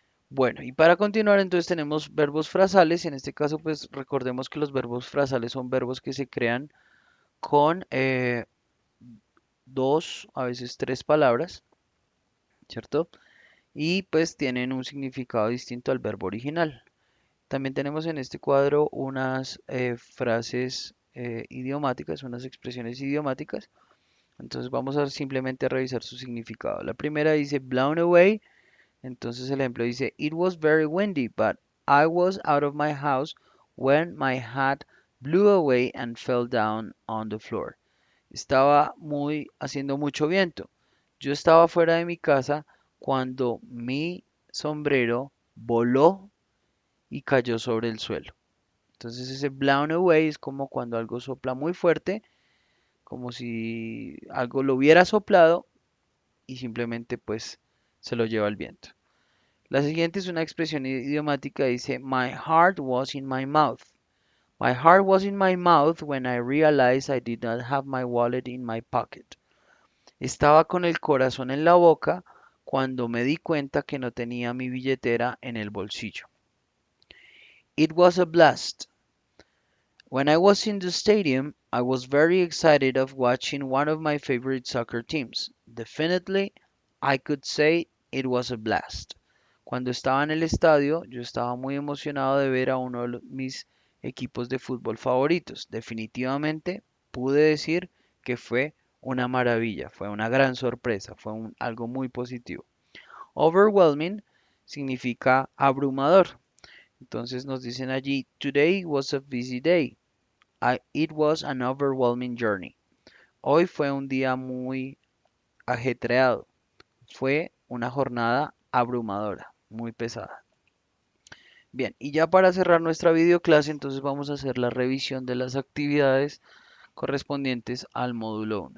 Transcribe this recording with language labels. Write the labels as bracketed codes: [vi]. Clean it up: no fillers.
[es] Bueno, y para continuar entonces tenemos verbos frasales. En este caso pues recordemos que los verbos frasales son verbos que se crean con dos, a veces tres palabras, ¿cierto? Y pues tienen un significado distinto al verbo original. También tenemos en este cuadro unas frases idiomáticas, unas expresiones idiomáticas. Entonces vamos a simplemente revisar su significado. La primera dice [en] blown away. [es] Entonces el ejemplo dice [en] it was very windy, but I was out of my house when my hat blew away and fell down on the floor. [es] Estaba haciendo mucho viento. Yo estaba fuera de mi casa cuando mi sombrero voló y cayó sobre el suelo. Entonces ese [en] blown away [es] es como cuando algo sopla muy fuerte, como si algo lo hubiera soplado y simplemente pues se lo lleva el viento. La siguiente es una expresión idiomática, dice [en] my heart was in my mouth. My heart was in my mouth when I realized I did not have my wallet in my pocket. [es] Estaba con el corazón en la boca cuando me di cuenta que no tenía mi billetera en el bolsillo. [en] It was a blast. When I was in the stadium, I was very excited of watching one of my favorite soccer teams. Definitely, I could say it was a blast. [es] Cuando estaba en el estadio, yo estaba muy emocionado de ver a uno de mis equipos de fútbol favoritos. Definitivamente, pude decir que fue una maravilla, fue una gran sorpresa, fue algo muy positivo. Overwhelming significa abrumador. Entonces nos dicen allí, [en] Today was a busy day. It was an overwhelming journey. [es] Hoy fue un día muy ajetreado. Fue una jornada abrumadora, muy pesada. Bien, y ya para cerrar nuestra videoclase, entonces vamos a hacer la revisión de las actividades correspondientes al módulo 1.